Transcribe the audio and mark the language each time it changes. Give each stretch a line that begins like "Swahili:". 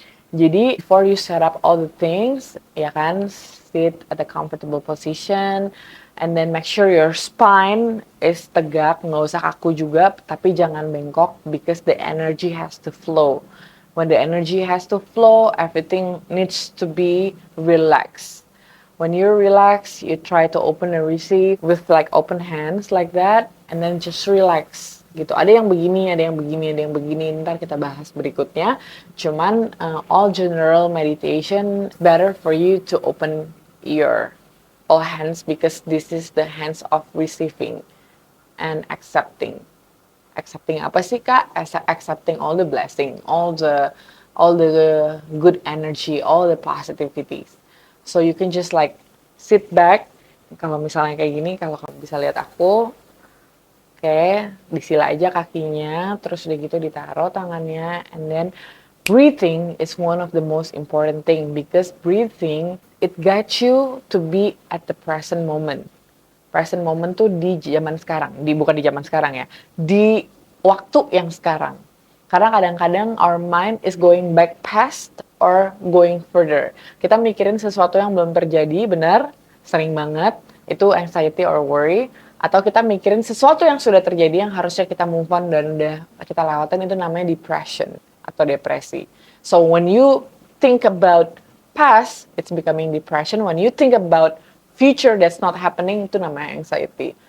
English: Jadi before you set up all the things,
Indonesian: ya kan,
English: sit at a comfortable position, and then make sure your spine is
Indonesian: tegak, nggak usah kaku juga, tapi jangan bengkok
English: because the energy has to flow. When the energy has to flow, everything needs to be relaxed. When you relax, you try to open and receive with like open hands like that, and then just relax gitu.
Indonesian: Ada yang begini, ada yang begini, ada yang begini. Ntar kita bahas berikutnya.
English: Cuman all general meditation better for you to open your all hands because this is the hands of receiving and accepting. Accepting
Indonesian: apa sih Kak?
English: Accepting all the blessing, all the good energy, all the positivities. So you can just like sit back.
Indonesian: Kalau misalnya kayak gini, kalau kamu bisa lihat aku, oke, disila aja kakinya, terus udah gitu ditaruh tangannya,
English: and then breathing is one of the most important thing because breathing it guides you to be at the present moment.
Indonesian: Present moment tuh di zaman sekarang, bukan di zaman sekarang ya, di waktu yang sekarang. Karena kadang-kadang
English: our mind is going back past or going further.
Indonesian: Kita mikirin sesuatu yang belum terjadi, benar, sering banget, itu
English: anxiety or worry.
Indonesian: Atau kita mikirin sesuatu yang sudah terjadi yang harusnya kita move on dan udah kita lewatin, itu namanya depression atau depresi.
English: So when you think about past, it's becoming depression. When you think about future that's not happening,
Indonesian: itu namanya
English: anxiety.